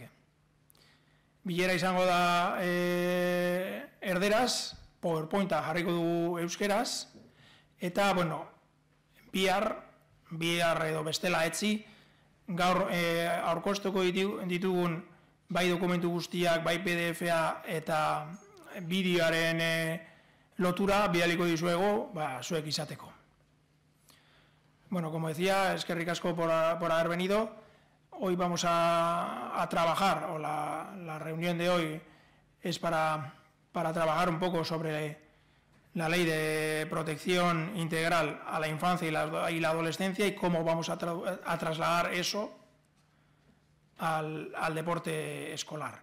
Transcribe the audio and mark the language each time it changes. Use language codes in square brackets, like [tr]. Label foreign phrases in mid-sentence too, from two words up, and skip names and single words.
[eu] Bilera izango da erderaz, PowerPointa jarriko dugu euskeraz, eta, bihar edo bestela etzi, gaur aurkoztuko ditugun bai dokumentu guztiak, bai PDF-a eta bideoaren lotura bidaliko dizuegu, zuek izateko. [es] Como decía, [eu] eskerrik asko [es] por haber venido. Hoy vamos a trabajar, o la reunión de hoy es para trabajar un poco sobre la ley de protección integral a la infancia y la adolescencia y cómo vamos a trasladar eso al deporte escolar.